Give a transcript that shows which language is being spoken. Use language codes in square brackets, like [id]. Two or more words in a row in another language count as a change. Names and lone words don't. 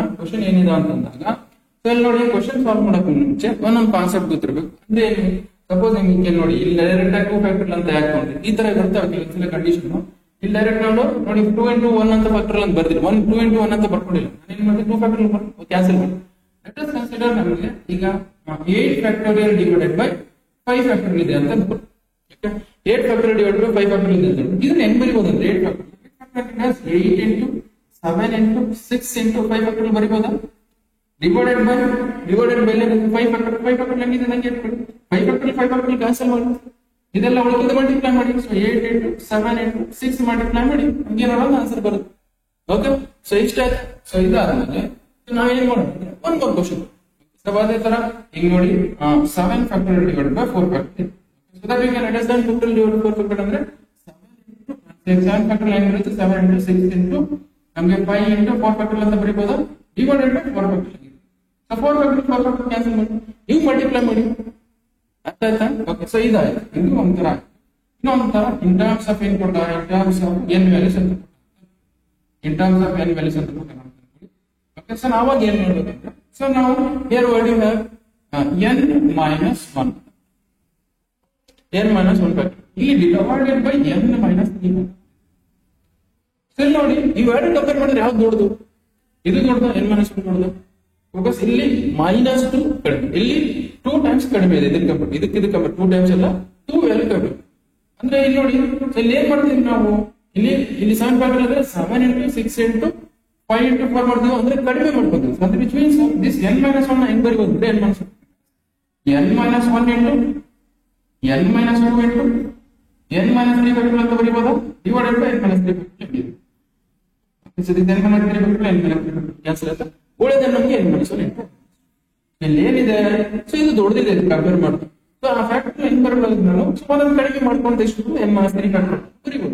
[kn] ಕ್ವಶನ್ ಏನಿದೆ ಅಂತಂದಾಗ ಸೊ ಇಲ್ಲಿ ನೋಡಿ, [en] question solve [kn] ಮಾಡೋಕೆ ಮುಂಚೆ ಒಂದೊಂದು ಕಾನ್ಸೆಪ್ಟ್ ಗೊತ್ತಿರಬೇಕು. ಅಂದ್ರೆ ಸಪೋಸ್ ನಿಮಗೆ ನೋಡಿ ಇಲ್ಲಿ ಡೈರೆಕ್ಟ್ ಆಗಿ 2 factorial ಅಂತ ಹಾಕೊಂಡ್ರಿ ಈ ತರ ಬರ್ತವೆ ಕಂಡೀಷನ್. ಇಲ್ಲಿ ಡೈರೆಕ್ಟ್ ನೋಡಿ 2 into 1 ಅಂತ factorial ಅಂತ ಬರ್ದಿಲ್ಲ, 2 into 1 ಅಂತ ಬರ್ಕೊಂಡಿಲ್ಲ. ನಾನು ಏನ್ ಮಾಡಿದೆ 2 [en] factorial cancel [kn] ಮಾಡಿ. [en] let us consider [kn] ನಮಗೆ ಈಗ [en] 8 factorial divided by 5 factorial [kn] ಇದೆ ಅಂತ ಅನ್ಕೊಳ್ಳಿ. [en] 8 factorial divided by 5 factorial [kn] ಇದೆ ಅಂತ ಇದನ್ನ ಹೆಂಗ್ ಬರೀಬಹುದು ಅಂದ್ರೆ [en] 8 into 7 into 6 into 5 factorial [kn] ಬರೀಬಹುದಾ, [en] divided by 5 factorial [kn] ಹೆಂಗಿದೆ ನಂಗೆ [en] 5 factorial cancel [kn] ಮಾಡಿ ಇದೆಲ್ಲ ಉಳಿದ ಮಲ್ಟಿಪ್ಲೈ ಮಾಡಿ. ಸೊ [en] 8 into 7 into 6 multiply [kn] ಮಾಡಿ ನಮ್ಗೆ ಏನಾದ್ರು ಆನ್ಸರ್ ಬರುತ್ತೆ. [en] okay so [kn] ಇಷ್ಟ ಆಯ್ತು. ಸೊ ಇದಾದ್ಮೇಲೆ ನಾವೇನ್ ಮಾಡೋಣ, ಒಂದು ಕ್ವಶನ್ ಅದೇ ತರ ಈಗ ನೋಡಿ [en] 7 factorial divided by 4 factorial. So that we can understand factorial divided by 4 factorial ಅಂದ್ರೆ 7 factorial [kn] ಹೆಂಗ್ ಬರುತ್ತೆ [en] 7 into 6 into ನಮಗೆ 5 into 4 factorial [kn] ಅಂತ ಬರೀಬಹುದು [en] divided by 4 factorial. So 4 factorial cancel [kn] ಮಾಡಿ ನೀವು ಮಲ್ಟಿಪ್ಲೈ ಮಾಡಿ. ಅರ್ಥ ಆಯ್ತಾ? [en] okay so [kn] ಇದಾಯ್ತು. ಇದು ಒಂಥರ ಇನ್ನೊಂಥರ [en] in terms of [kn] ಏನ್ ಕೊಡ್ತಾರೆ, [en] in terms of n values [kn] ಅಂತ ಕೊಡ್ತಾರೆ. [en] okay so [kn] ನಾವಾಗ ಏನ್ ಮಾಡ್ಬೇಕಂದ್ರೆ ಸೊ ನಾವು [en] here what you have n minus 1 factor [kn] ಇಲ್ಲಿ [en] divided by n minus 3. [kn] ಸೊ ನೋಡಿ ಇವೆರಡು ಕಂಪೇರ್ ಮಾಡಿದ್ರೆ ಯಾವ್ದು ದೊಡ್ಡದು, ಇದು ದೊಡ್ಡದು [en] n minus 1 [kn] ದೊಡ್ಡದು. ಫೋಕಸ್ ಇಲ್ಲಿ -2 ಕಡಿಮೆ, ಇಲ್ಲಿ 2 times ಕಡಿಮೆ ಇದೆ. ಇದಕ್ಕೆ [en] compare 2 times [kn] ಅಲ್ಲ 2 ವ್ಯಾಲ್ಯೂ ಕಡಿಮೆ. ಅಂದ್ರೆ ಇಲ್ಲಿ ನೋಡಿ ಇಲ್ಲಿ ಏನ್ ಮಾಡ್ತೀವಿ ನಾವು, ಇಲ್ಲಿ 7 factorial ಅಂದ್ರೆ [en] 7 into 6 into 5 into 4 [kn] ಮಾಡ್ತೀವಿ ಅಂದ್ರೆ ಕಡಿಮೆ ಮಾಡ್ಕೊತೀವಿ. ಅಂದ್ರೆ [en] which means this n minus 1 [kn] ಹೆಂಗ್ ಬರೀಬಹುದು ಅಂದ್ರೆ [en] n minus 1 into n minus 2 into n minus 3 factorial [kn] ಅಂತ ಬರೀಬಹುದಾ, [en] divided by n minus 3 factorial. so this n minus 3 factorial n minus 3 factorial cancel [kn] ಆಯ್ತಾ, ಉಳಿದ ನಮಗೆ [en] n minus 1 into [kn] ಇಲ್ಲಿ ಏನಿದೆ ಸೊ ಇದು ದೊಡ್ಡದಿದೆ ಕಂಪೇರ್ ಮಾಡ್ತೀವಿ. ಸೊ ಆ ಫ್ಯಾಕ್ಟರ್ ಹೆಂಗ್ ಬರಬಹುದು ನಾನು ಸೊ ಅದನ್ನ ಕಡಿಮೆ ಮಾಡ್ಕೊಂಡು ಎಷ್ಟು [en] n - 3 factor [kn] ಬರೀಬಹುದು.